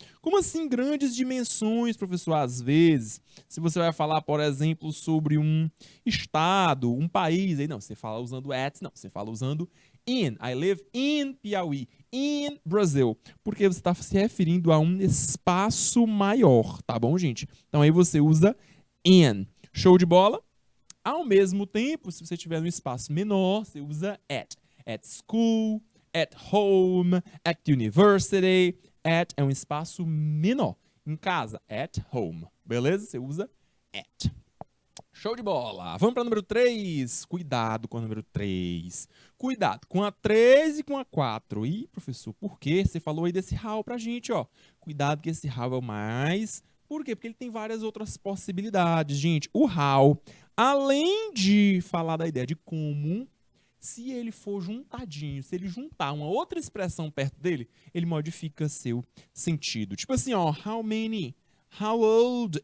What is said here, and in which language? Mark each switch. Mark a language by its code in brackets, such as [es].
[pt] Como assim grandes dimensões, professor? Às vezes, se você vai falar, por exemplo, sobre um estado, um país, aí não, você fala usando at, não, você fala usando in. [en] I live in Piauí, in Brazil, [pt] porque você está se referindo a um espaço maior, tá bom, gente? Então aí você usa in. Show de bola? Ao mesmo tempo, se você tiver um espaço menor, você usa at. [en] At school, at home, at university. [pt] At é um espaço menor. Em casa, at home. Beleza? Você usa at. Show de bola. Vamos para o número 3. Cuidado com o número 3. Cuidado com a 3 e com a 4. Ih, professor, por quê? Você falou aí desse how pra gente, ó. Cuidado que esse how é o mais. Por quê? Porque ele tem várias outras possibilidades, gente. O how, além de falar da ideia de como, se ele for juntadinho, se ele juntar uma outra expressão perto dele, ele modifica seu sentido. Tipo assim, ó, [en] how many, how old.